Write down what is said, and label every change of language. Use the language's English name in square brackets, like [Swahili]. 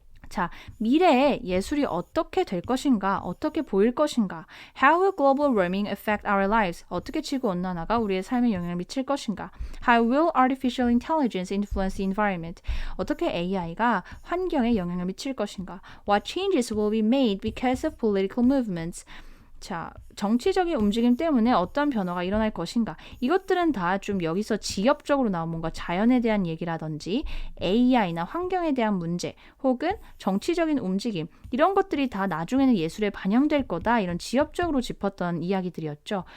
[Korean] 자, 미래에 예술이 어떻게 될 것인가? 어떻게 보일 것인가? [English] How will global warming affect our lives? [Korean] 어떻게 지구온난화가 우리의 삶에 영향을 미칠 것인가? [English] How will artificial intelligence influence the environment? [Korean] 어떻게 AI가 환경에 영향을 미칠 것인가? [English] What changes will be made because of political movements? [Korean] 자, 정치적인 움직임 때문에 어떤 변화가 일어날 것인가? 이것들은 다 좀 여기서 지엽적으로 나온 뭔가 자연에 대한 얘기라든지 AI나 환경에 대한 문제 혹은 정치적인 움직임 이런 것들이 다 나중에는 예술에 반영될 거다 이런 지엽적으로 짚었던 이야기들이었죠.